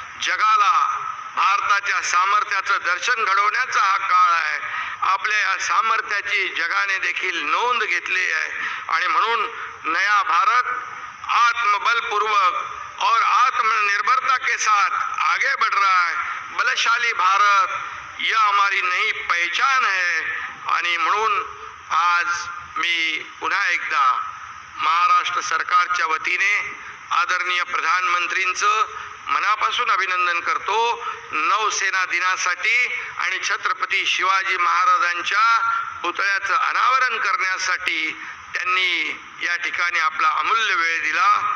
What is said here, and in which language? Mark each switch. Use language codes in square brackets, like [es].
[mr] जगाला भारताच्या सामर्थ्याचं दर्शन घडवण्याचा हा काळ आहे. आपल्या या सामर्थ्याची जगाने देखील नोंद घेतली आहे आणि म्हणून [hi] नया भारत आत्मबलपूर्वक और आत्मनिर्भरता के साथ आगे बढ़ रहा है. बलशाली भारत यह हमारी नई पहचान है. [mr] आणि म्हणून आज मी पुन्हा एकदा महाराष्ट्र सरकारच्या वतीने आदरणीय प्रधानमंत्रींचं मनापासून अभिनंदन करतो. नौसेना दिनासाठी आणि छत्रपती शिवाजी महाराजांच्या पुतळ्याचं अनावरण करण्यासाठी त्यांनी या ठिकाणी आपला अमूल्य वेळ दिला.